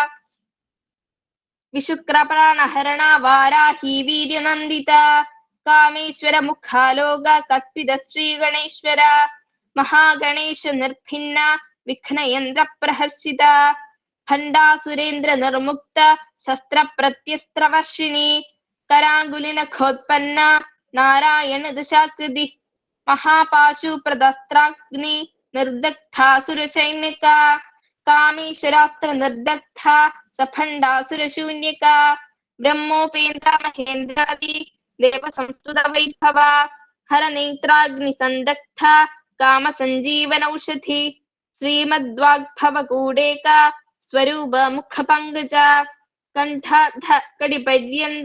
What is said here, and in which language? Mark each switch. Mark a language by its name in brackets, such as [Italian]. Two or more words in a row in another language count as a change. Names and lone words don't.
[Sanskrit] വിശുക്രപ്രാണഹരണ വാരാഹി വീര്യനന്ദിത കാമേശ്വര മുഖാലോക കൽപ്പിത ശ്രീഗണേശ്വര മഹാഗണേശ നിർഭിന്ന വിഘ്നയന്ത്ര പ്രഹർഷിത ഭണ്ഡാസുരേന്ദ്ര നിർമുക്ത ശസ്ത്രപ്രത്യസ്ത്രവർഷിണി കരാങ്കുലിനഖോത്പന്ന നാരായണ ദശാകൃതി മഹാപാശുപ്രദസ്ത്രാഗ്നി നിർദഗ്ധാസുരസൈനിക കാമേശ്വരാസ്ത്ര നിർദഗ്ധ सफण्डासुरशून्यका ब्रह्मोपेन्द्र महेन्द्रादि देव संस्तुत वैभव हरनेत्राग्निसन्दग्धा काम संजीवनौषधि श्रीमद्वाग्भवकूडेका स्वरूप मुखपङ्कज कण्ठाध कटिपर्यन्त